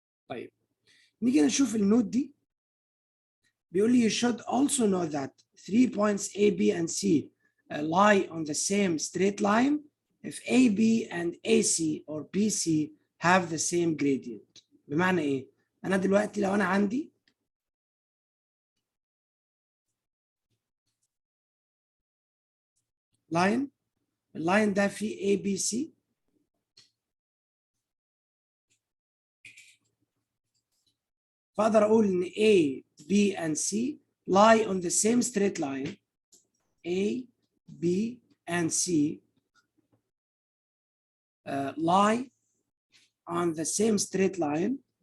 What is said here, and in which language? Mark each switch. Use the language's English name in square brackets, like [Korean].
[Arabic] طيب نيجي نشوف النوت دي، بيقول لي [English] you should also know that 3 points A, B and C lie on the same straight line if AB and AC or BC have the same gradient. [Arabic] بمعنى ايه؟ انا دلوقتي لو انا عندي اللاين ده فيه ABC، فاقدر اقول ان [English] A, B and C lie on the same straight line. A, B and C lie on the same straight line